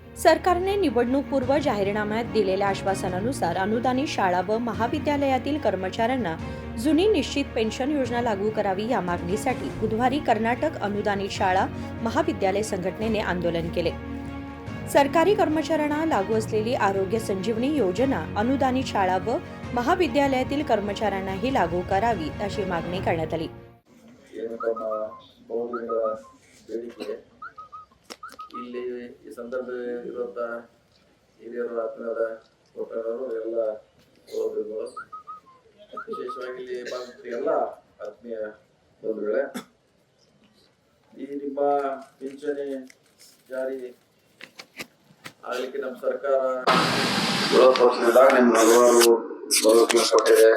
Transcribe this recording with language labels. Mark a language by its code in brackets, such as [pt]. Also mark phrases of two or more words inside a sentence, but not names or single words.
[mr] सरकारने निवडणूकपूर्व जाहीरनाम्यात दिलेल्या आश्वासनानुसार अनुदानित शाळा व महाविद्यालयातील कर्मचाऱ्यांना जुनी निश्चित पेन्शन योजना लागू करावी या मागणीसाठी बुधवारी कर्नाटक अनुदानित शाळा महाविद्यालय संघटनेने आंदोलन केले। सरकारी कर्मचाऱ्यांना लागू असलेली आरोग्य संजीवनी योजना अनुदानित शाळा व महाविद्यालयातील कर्मचाऱ्यांनाही लागू करावी अशी मागणी करण्यात आली। [kn] ಇಲ್ಲಿ ಈ ಸಂದರ್ಭ ಇರುವಂತ ಹಿರಿಯರು ಆತ್ಮೀಯರ ಒಕ್ಕೂಟರು ಎಲ್ಲ ಸಹೋದರಿಗಳು ವಿಶೇಷವಾಗಿ ಇಲ್ಲಿ ಬಂದ ಎಲ್ಲ ಆತ್ಮೀಯ ಬಂಧುಗಳೇ, ಈ ನಿಮ್ಮ ಪಿಂಚಣಿ ಜಾರಿ ಆಗ್ಲಿಕ್ಕೆ ನಮ್ಮ ಸರ್ಕಾರ ವಿರೋಧ ಪಕ್ಷದಾಗ ನಿಮ್ಮ ಹಲವಾರು ಭರವಸೆ ಕೊಟ್ಟಿದೆ।